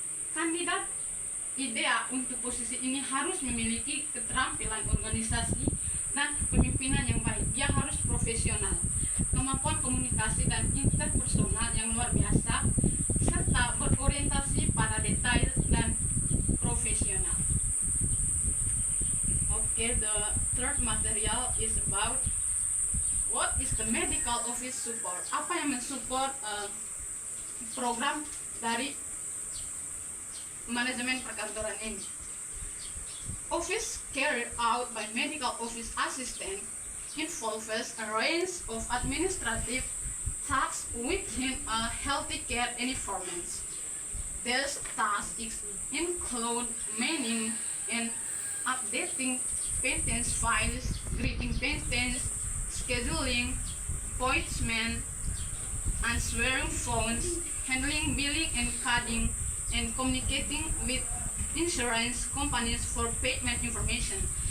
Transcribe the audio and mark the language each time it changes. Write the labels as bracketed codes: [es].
[id] Kandidat ideal untuk posisi ini harus memiliki keterampilan organisasi dan kepemimpinan yang baik. Dia harus profesional, kemampuan komunikasi dan interpersonal yang luar biasa, serta berorientasi pada detail dan profesional. [en] Okay, the third material is about what is the medical office support. [id] Apa yang mensupport program dari manajemen perkantoran ini. [en] Office carried out by medical office assistant involves a range of administrative tasks within a healthy care environment. These tasks include managing and updating patient files, greeting patients, scheduling appointments, answering phones, handling billing and coding, and communicating with insurance companies for payment information.